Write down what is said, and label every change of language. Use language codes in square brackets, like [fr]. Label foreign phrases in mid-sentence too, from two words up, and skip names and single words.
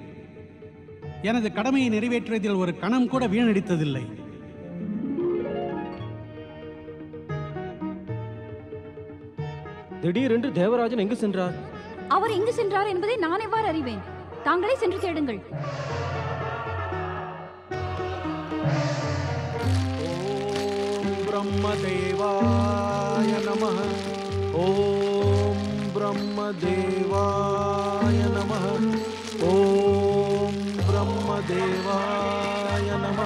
[ta] எனது கடமையை நிறைவேற்றுவதில் ஒரு கணம் கூட வீணடித்ததில்லை. திடீரென்று தேவராஜன் எங்கு சென்றார்? அவர் எங்கு சென்றார் என்பதை நான் எவ்வாறு அறிவேன்? தாங்களே சென்று தேடுங்கள். [sa] ब्रह्मदेवाय नमः। ओम ब्रह्मदेवाय नमः। ओम ब्रह्मदेवाय नमः।